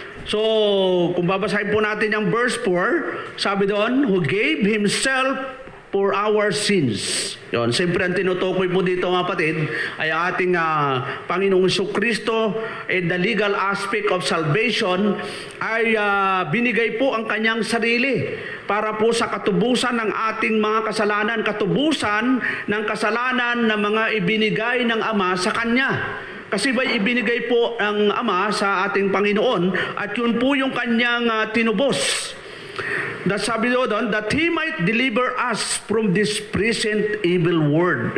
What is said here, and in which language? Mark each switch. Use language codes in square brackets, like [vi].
[tl] So, kung babasahin po natin yung verse 4, sabi doon, [en] who gave Himself for our sins. [tl] Yon, siyempre ang tinutukoy po dito, mga kapatid, ay ating Panginoong Hesukristo, [en] and the legal aspect of salvation [tl] ay binigay po ang kanyang sarili para po sa katubusan ng ating mga kasalanan, katubusan ng kasalanan na mga ibinigay ng Ama sa Kanya. Kasi ba'y ibinigay po ang Ama sa ating Panginoon at yun po yung kanyang tinubos. Sabi doon, [en] that He might deliver us from this present evil world.